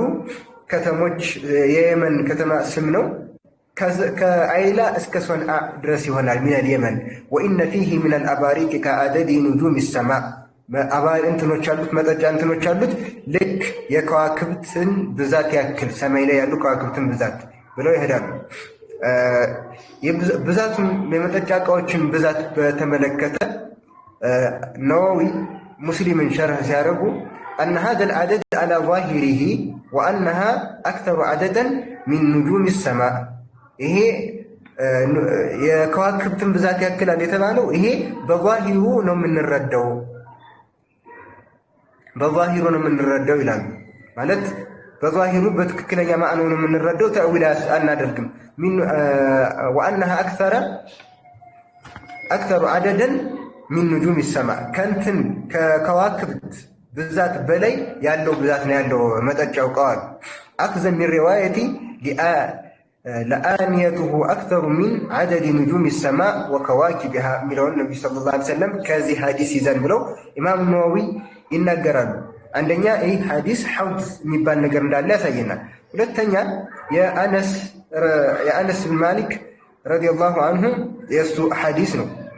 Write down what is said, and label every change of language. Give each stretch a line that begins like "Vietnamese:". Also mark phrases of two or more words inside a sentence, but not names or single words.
Amharic: ከተሞች የየመን ከተማ ስም ነው። ከአይላ እስከ ሰንዓ ድረስ ይሆናል
Arabic: من اليمن። وإن فيه من الأباريق كعدد نجوم السماء፣
Amharic: እንትኖች አሉት መጠጫ እንትኖች አሉት ልክ የከዋክብትን ብዛት ያክል ሰማይ ላይ ያሉ ከዋክብትን ብዛት ብለው ይሄዳሉ። ብዛቱን የመጠጫ እቃዎችን ብዛት በተመለከተ ነዋዊ ሙስሊምን ሸርህ ሲያደርጉ
Arabic: أن هذا العدد على ظاهره وأنها أكثر عددا من نجوم السماء.
Amharic: ይሄ የከዋክብትን ብዛት ያክላል የተባለው ይሄ በዛሂሩ ነው የምንረዳው ይላሉ። ማለት በዛሂሩ በትክክለኛ ማዕናው ነው የምንረዳው፣ ተእዊል አናደርግም። وأنها
Arabic: أكثر عددا من نجوم السماء
Amharic: ከንትን ከከዋክብት ብዛት በላይ ያለው ብዛት ነው ያለው መጠጫው ቃል
Arabic: أخذا من رواية لآنيته أكثر من عدد نجوم السماء وكواكبها
Amharic: ሚለውን ነብዩ
Arabic: صلى الله عليه وسلم
Amharic: ከዚህ ሐዲስ ይዘን ብለው ኢማም ነዋዊ ይናገራሉ። አንደኛ ይህ ሐዲስ ሐውድ የሚባል ነገር እንዳለ ያሳየናል። ሁለተኛ የአነስ ብን ማሊክ
Arabic: رضي الله عنه
Amharic: የእሱ ሐዲስ ነው።